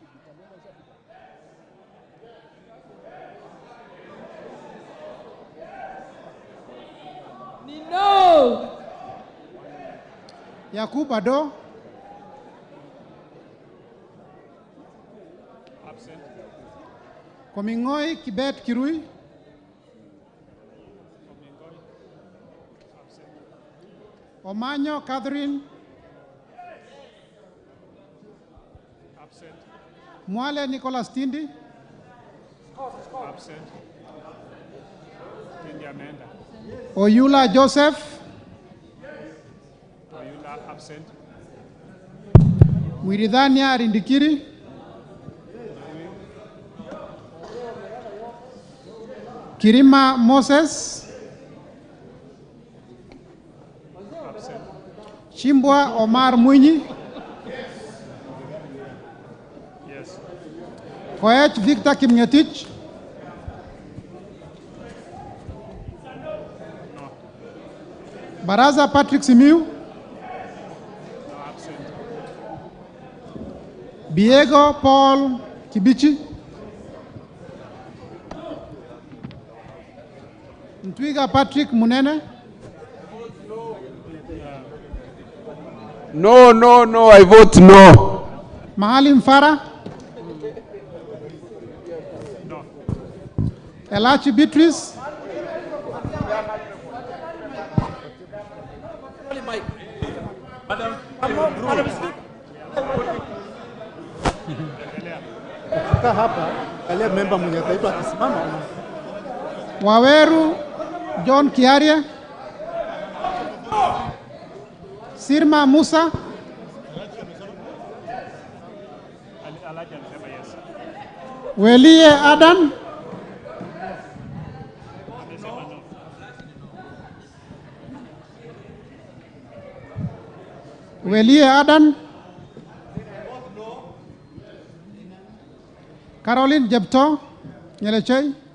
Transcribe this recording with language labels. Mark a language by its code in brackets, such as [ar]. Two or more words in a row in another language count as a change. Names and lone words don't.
[en] No. Yakub Ado. Absent. Komingoi Kibet Kirui. Omanyo Catherine. Absent. Mwale Nicholas Tindi. Absent. Tindi Amanda. Oyula Joseph. Oyula absent. Mwiridhania Rindikiri. Kirima Moses. Absent. Chimbwa Omar Mwinyi. Yes. Koech Victor Kimngetich. Baraza Patrick Simiu. No, absent. Diego Paul Kibichi, Ntwiga Patrick Munene, No, I vote no. Mahalim Farah, Elachi Beatrice, [sw] Ukifika hapa, angalia member mwenye ataitwa akisimama. [en] Waweru John Kiaria, Sirma Musa, Welie Adan, Welie Adan, Caroline Jepto, Nyelechei.